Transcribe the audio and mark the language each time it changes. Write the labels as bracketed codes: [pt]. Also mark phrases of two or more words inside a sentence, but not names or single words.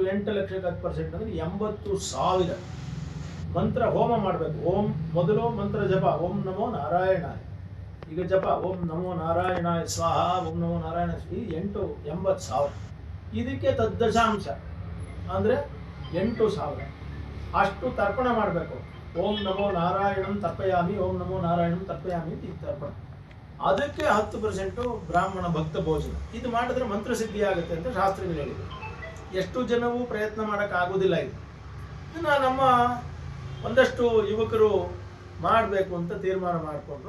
[kn] 8 ಲಕ್ಷಕ್ಕೆ 10% ಅಂದರೆ 80,000 ಮಂತ್ರ ಹೋಮ ಮಾಡಬೇಕು. ಓಂ ಮೊದಲು ಮಂತ್ರ ಜಪ, [sa] ಓಂ ನಮೋ ನಾರಾಯಣಾಯ. [kn] ಈಗ ಜಪ [sa] ಓಂ ನಮೋ ನಾರಾಯಣಾಯ ಸ್ವಾಹ, ಓಂ ನಮೋ ನಾರಾಯಣ. [kn] ಈ 80,000 ಇದಕ್ಕೆ ತದ್ದಶಾಂಶ ಅಂದರೆ 8,000 ಅಷ್ಟು ತರ್ಪಣ ಮಾಡಬೇಕು. [sa] ಓಂ ನಮೋ ನಾರಾಯಣಂ ತರ್ಪಯಾಮಿ, ಓಂ ನಮೋ ನಾರಾಯಣಂ ತರ್ಪಯಾಮಿ [kn] ಅಂತ ಈಗ ತರ್ಪಣ. ಅದಕ್ಕೆ 10% ಬ್ರಾಹ್ಮಣ ಭಕ್ತ ಭೋಜನ. ಇದು ಮಾಡಿದ್ರೆ ಮಂತ್ರಸಿದ್ಧಿ ಆಗುತ್ತೆ ಅಂತ ಶಾಸ್ತ್ರಗಳು ಹೇಳಿದೆ. ಎಷ್ಟು ಜನವೂ ಪ್ರಯತ್ನ ಮಾಡೋಕ್ಕಾಗೋದಿಲ್ಲ. ಇದನ್ನು ನಮ್ಮ ಒಂದಷ್ಟು ಯುವಕರು ಮಾಡಬೇಕು ಅಂತ ತೀರ್ಮಾನ ಮಾಡಿಕೊಂಡ್ರು.